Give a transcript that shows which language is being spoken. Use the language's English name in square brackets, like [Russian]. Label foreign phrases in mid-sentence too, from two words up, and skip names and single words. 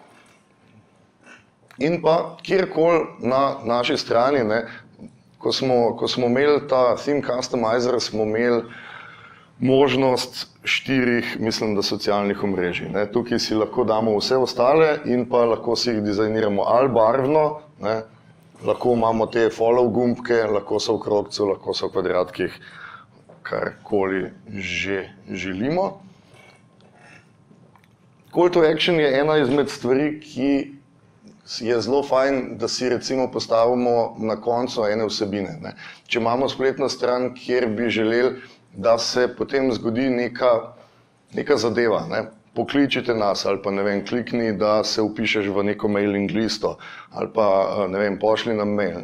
[Slovenian] In pa kjerkoli na naši strani, ne, ko smo imeli ta [English] theme customizer, [Slovenian] smo imeli možnost 4, mislim, da socialnih omrežij. Ne. Tukaj si lahko damo vse ostale in pa lahko si jih dizajniramo ali barvno, ne. Lahko imamo te [English] follow gumbke, [Slovenian] lahko so v krogcu, lahko so v kvadratkih, karkoli že želimo. [English] Call to action [Slovenian] je ena izmed stvari, ki je zelo fajn, da si recimo postavimo na koncu ene vsebine. Ne. Če imamo spletno stran, kjer bi želeli, da se potem zgodi neka zadeva, ne. Pokličite nas ali pa ne vem, klikni, da se vpišeš v neko [English] mailing listo [Slovenian] ali pa ne vem, pošli nam mail.